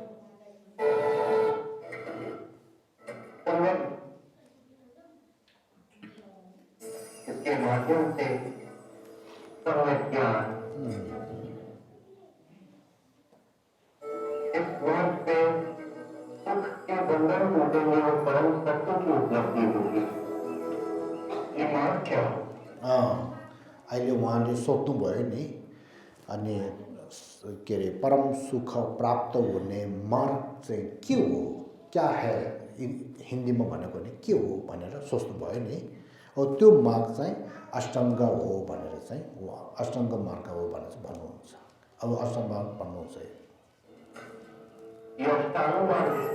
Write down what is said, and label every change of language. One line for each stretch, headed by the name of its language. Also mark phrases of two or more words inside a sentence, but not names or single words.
Hindi: इसके माध्यम से सम्यक ज्ञान, इस मार्ग पे सुख के बंधन टूटेंगे और परम सत्य की उपलब्धि होगी। ये मार्ग क्या हो?
Nepali: अहिले उहाँले सोध्नुभयो नि, अनि के अरे परम सुख प्राप्त हुने मार्ग चाहिँ के हो,
Hindi: क्या है,
Nepali: हिन्दीमा भनेको नि के हो भनेर सोच्नुभयो नि। अब त्यो मार्ग चाहिँ अष्टाङ्ग हो भनेर चाहिँ अष्टाङ्ग मार्ग हो भनेर चाहिँ भन्नुहुन्छ। अब अष्टाङ्ग मार्ग भन्नुहुन्छ।
Hindi: ये अष्टांग मार्ग है।